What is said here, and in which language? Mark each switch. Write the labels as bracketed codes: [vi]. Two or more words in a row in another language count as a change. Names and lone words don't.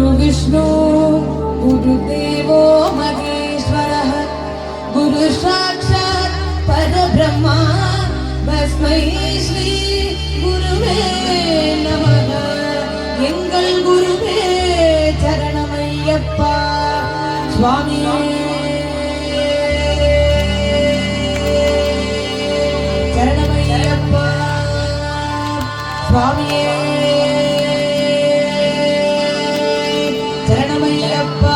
[sa] विष्णु गुरुदेवो महेश्वरः गुरु साक्षात् परब्रह्मा तस्मै श्री गुरुवे நமக. [ta] எங்கள் குருவே சரணமையப்பா சுவாமியே சரணமையப்பா சுவாமியே சரணமையப்பா.